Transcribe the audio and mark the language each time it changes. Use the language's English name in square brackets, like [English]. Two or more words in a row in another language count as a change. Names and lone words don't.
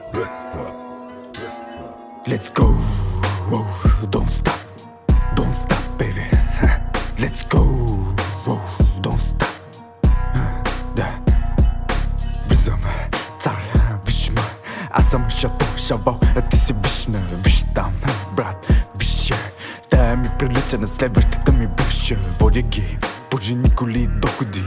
[English] Let's go, whoa, don't stop baby. Let's go, whoa, don't stop. [Bulgarian] Да, влизам, цар, виж ме. Аз съм шавал, а ти си вишна. Виж там, брат, виж я. Тая ми прилича на следващата ми бивша. Водя ги по жени, коли, доходи.